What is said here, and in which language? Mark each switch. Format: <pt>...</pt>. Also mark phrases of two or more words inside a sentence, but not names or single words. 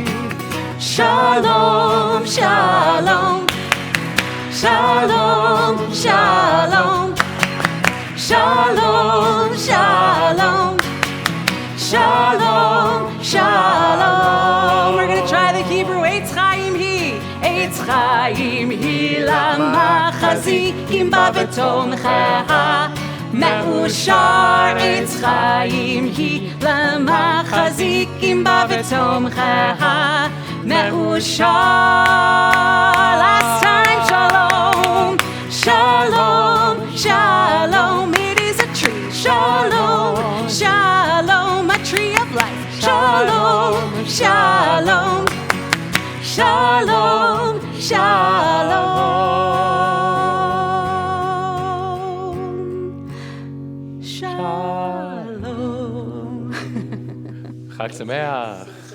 <he>שלום, שלום, שלום, שלום, שלום, שלום, שלום, שלום, shalom, shalom, shalom, shalom.</he> <en>We're gonna try the Hebrew.</en> <he>עץ חיים היא למחזיקים בה ותומכיה. מאושר עץ חיים היא למחזיקים בה ותומכיה. מאושר.</he> <en>Last time,</en> <he>שלום, שלום, שלום.</he> <en>It is a tree.</en> <he>שלום, שלום,</he> <en>a tree of life.</en> <he>שלום, שלום, שלום, שלום, שלום. חג שמח.</he>